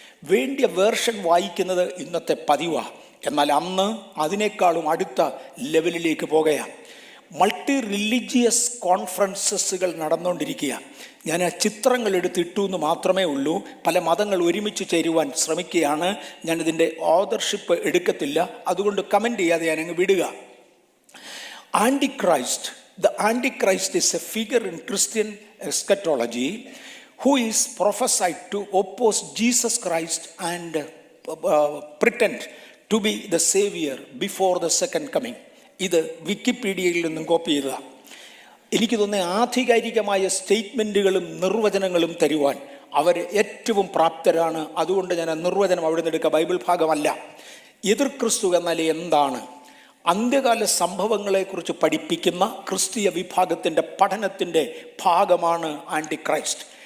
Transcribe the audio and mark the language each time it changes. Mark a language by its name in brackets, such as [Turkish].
[Malayalam] വേണ്ടിയ വേർഷൻ വായിക്കുന്നത് ഇന്നത്തെ പതിവാണ്. എന്നാൽ അന്ന് അതിനേക്കാളും അടുത്ത ലെവലിലേക്ക് പോകുകയാണ്. മൾട്ടി റിലീജിയസ് കോൺഫറൻസസുകൾ നടന്നുകൊണ്ടിരിക്കുക. ഞാൻ ആ ചിത്രങ്ങൾ എടുത്തിട്ടു എന്ന് മാത്രമേ ഉള്ളൂ. പല മതങ്ങൾ ഒരുമിച്ച് ചേരുവാൻ ശ്രമിക്കുകയാണ്. ഞാനിതിൻ്റെ ഓതർഷിപ്പ് എടുക്കത്തില്ല, അതുകൊണ്ട് കമൻ്റ് ചെയ്യാതെ ഞാനങ്ങ് വിടുക. [English] Antichrist. The Antichrist is a figure in Christian eschatology who is prophesied to oppose Jesus Christ and pretend to be the savior before the second coming. [Malayalam] ഇത് വിക്കിപീഡിയയിൽ നിന്നും കോപ്പി ചെയ്തതാണ്. എനിക്ക് തോന്നുന്ന ആധികാരികമായ സ്റ്റേറ്റ്മെൻറ്റുകളും നിർവചനങ്ങളും തരുവാൻ അവർ ഏറ്റവും പ്രാപ്തരാണ്. അതുകൊണ്ട് ഞാൻ ആ നിർവചനം അവിടെ നിന്ന് എടുക്കുക, ബൈബിൾ ഭാഗമല്ല. എതിർ ക്രിസ്തു എന്നാൽ എന്താണ്? അന്ത്യകാല സംഭവങ്ങളെക്കുറിച്ച് പഠിപ്പിക്കുന്ന ക്രിസ്തീയ വിഭാഗത്തിൻ്റെ പഠനത്തിൻ്റെ ഭാഗമാണ് ആൻറ്റിക്രൈസ്റ്റ്.